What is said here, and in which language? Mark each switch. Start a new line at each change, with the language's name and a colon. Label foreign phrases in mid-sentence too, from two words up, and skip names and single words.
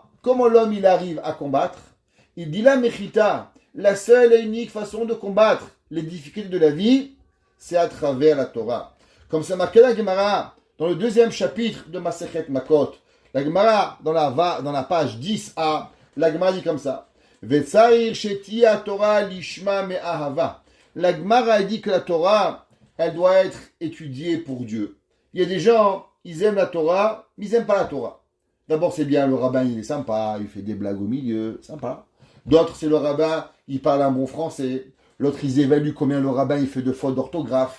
French: Comment l'homme il arrive à combattre? Il dit la Mechita, la seule et unique façon de combattre les difficultés de la vie, c'est à travers la Torah. Comme c'est marqué la Gemara dans le deuxième chapitre de Masechet Makot. La Gemara, dans la page 10a, la Gemara dit comme ça.
Hebrew: וצריך שתהא תורה לשמה מאהבה.
French: La Gemara dit que la Torah, elle doit être étudiée pour Dieu. Il y a des gens, ils aiment la Torah, mais ils n'aiment pas la Torah. D'abord, c'est bien, le rabbin, il est sympa, il fait des blagues au milieu, sympa. D'autres, c'est le rabbin, il parle un bon français. L'autre, ils évaluent combien le rabbin, il fait de fautes d'orthographe.